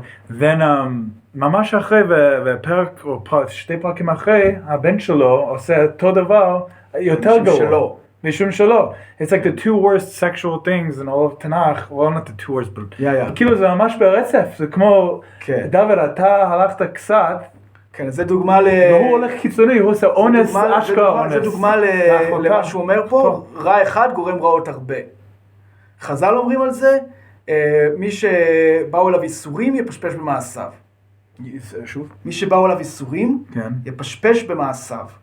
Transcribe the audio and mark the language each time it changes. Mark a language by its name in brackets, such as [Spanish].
[Hebrew] then ממש אחרי, ופרק, או שתי פרקים אחרי, הבן שלו עושה אותו דבר, יותר גרוע. משום שלו. [English] It's like the two worst sexual things in all of Tanakh, well not the two worst, but [Hebrew] כאילו זה ממש ברצף, זה כמו, דוד, אתה הלכת קצת, כן, זה דוגמה והוא הולך קיצוני, הוא עושה אונס, אשכרה אונס. זה דוגמה למה שהוא אומר פה, רע אחד גורם רעות הרבה. חז"ל אומרים על זה, מי שבאו אליו איסורים יפשפש במעשיו. שוב? מי שבאו אליו איסורים יפשפש במעשיו.